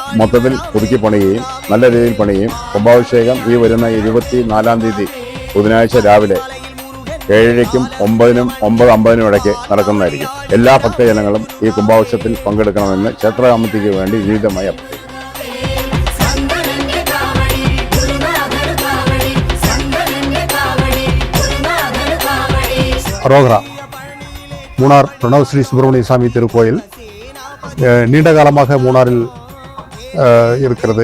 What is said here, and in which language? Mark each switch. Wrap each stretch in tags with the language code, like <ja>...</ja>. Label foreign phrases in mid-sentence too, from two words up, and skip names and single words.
<ml>മൊത്തത്തിൽ പുതുക്കി പണിയുകയും നല്ല രീതിയിൽ പണിയുകയും കുംഭാഭിഷേകം ഈ വരുന്ന 24-ാം തീയതി ബുധനാഴ്ച രാവിലെ 7:00-നും 9:00-നും 9:50-നും ഇടയ്ക്ക് നടക്കുന്നതായിരിക്കും. എല്ലാ ഭക്തജനങ്ങളും ഈ കുംഭാഭിഷേകത്തിൽ പങ്കെടുക്കണമെന്ന് ക്ഷേത്ര കമ്മിറ്റിക്ക് വേണ്ടി വിനീതമായി അഭ്യർത്ഥിക്കുന്നു.</ml> <ta>அரோகரா மூணார் பிரணவ ஸ்ரீ சுப்பிரமணிய சாமி திருக்கோயில் நீண்ட காலமாக மூணாரில் இருக்கிறது.</ta>